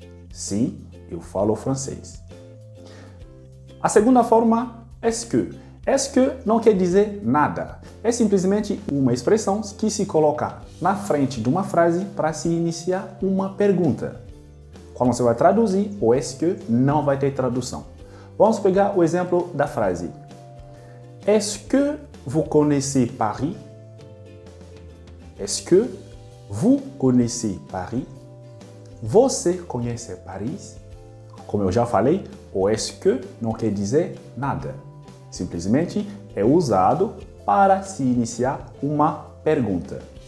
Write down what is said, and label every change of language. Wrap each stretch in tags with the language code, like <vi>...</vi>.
<pt>Sim, eu falo francês. A segunda forma, est-ce que? Est-ce que não quer dizer nada. É simplesmente uma expressão que se coloca na frente de uma frase para se iniciar uma pergunta. Quando você vai traduzir, o est-ce que não vai ter tradução. Vamos pegar o exemplo da frase.</pt> <fr>Est-ce que vous connaissez Paris? Est-ce que vous connaissez Paris?</fr> <pt>Você conhece Paris? Como eu já falei, o est-ce que não quer dizer nada. Simplesmente é usado para se iniciar uma pergunta.</pt>